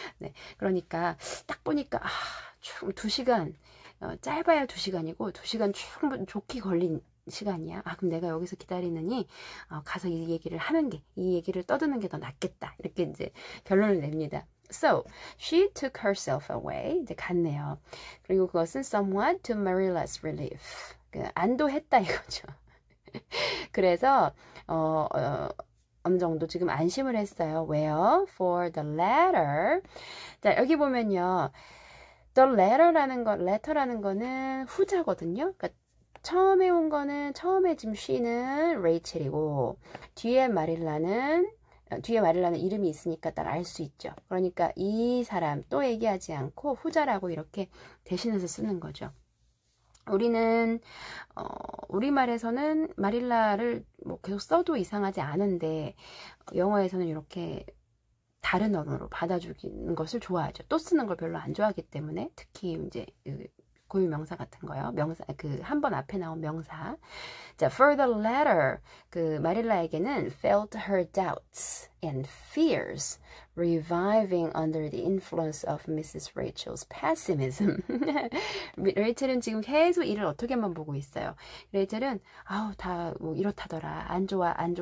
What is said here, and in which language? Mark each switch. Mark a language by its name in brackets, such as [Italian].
[Korean] 네, 그러니까 딱 보니까 2시간 짧아야 2시간이고 2시간 충분히 좋게 걸린 시간이야. 그럼 내가 여기서 기다리느니 가서 이 얘기를 이 얘기를 떠드는 게 더 낫겠다. 이렇게 이제 결론을 냅니다. [English] So, she took herself away. [Korean] 이제 갔네요. 그리고 그것은 [English] somewhat to Marilla's relief. [Korean] 안도했다 이거죠. 그래서 어느 정도 지금 안심을 했어요. 왜요? [English] For the letter. [Korean] 자, 여기 보면요. [English] The letter [Korean] 라는 거는 후자거든요. 그러니까 처음에 온 거는, 처음에 지금 she는 레이첼이고, 뒤에 마릴라는 이름이 있으니까 딱 알 수 있죠. 그러니까 이 사람 또 얘기하지 않고 후자라고 이렇게 대신해서 쓰는 거죠. 우리는 우리말에서는 마릴라를 뭐 계속 써도 이상하지 않은데 영어에서는 이렇게 다른 언어로 받아주는 것을 좋아하죠. 또 쓰는 걸 별로 안 좋아하기 때문에 특히 이제 고유 명사 같은 거요. 명사 한 번 앞에 나온 명사. [English] 자, for the latter [Korean] 마릴라에게는 [English] felt her doubts and fears reviving under the influence of Mrs. Rachel's pessimism. [Korean] 레이첼은 지금 계속 이를 어떻게만 보고 있어요. 레이첼은 다 뭐 이렇다더라. 안 좋아.